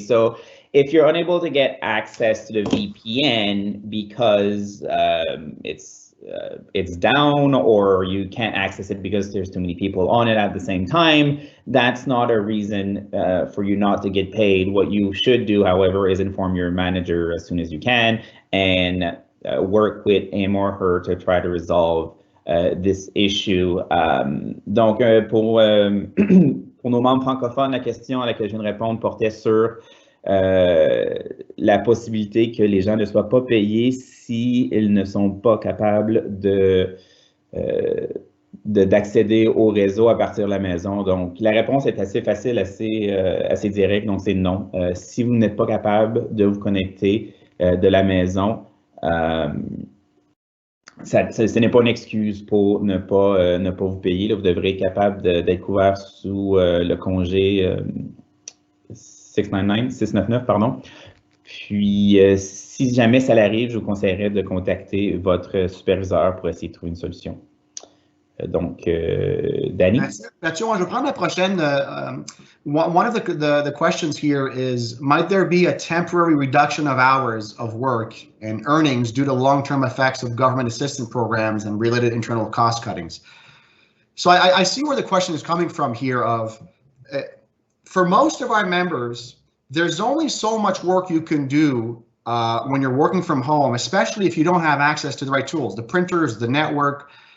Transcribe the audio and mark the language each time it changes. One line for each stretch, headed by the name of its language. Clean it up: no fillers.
English: So if you're unable to get access to the VPN because it's down or you can't access it because there's too many people on it at the same time, that's not a reason for you not to get paid. What you should do, however, is inform your manager as soon as you can and work with him or her to try to resolve this issue.
French: Donc, pour nos membres francophones, la question à laquelle je viens de répondre portait sur la possibilité que les gens ne soient pas payés s'ils ne sont pas capables d'accéder au réseau à partir de la maison. Donc, la réponse est assez facile, assez directe, donc c'est non. Si vous n'êtes pas capable de vous connecter de la maison, ce n'est pas une excuse pour ne pas vous payer. Là, vous devrez être capable d'être couvert sous le congé 699, pardon. Puis, si jamais ça l'arrive, je vous conseillerais de contacter votre superviseur pour essayer de trouver une solution. Donc, Danny? Mathieu, je vais prendre la prochaine.
English: One of the questions here is, might there be a temporary reduction of hours of work and earnings due to long-term effects of government assistance programs and related internal cost cuttings? So I see where the question is coming from here of, for most of our members, there's only so much work you can do when you're working from home, especially if you don't have access to the right tools, the printers, the network.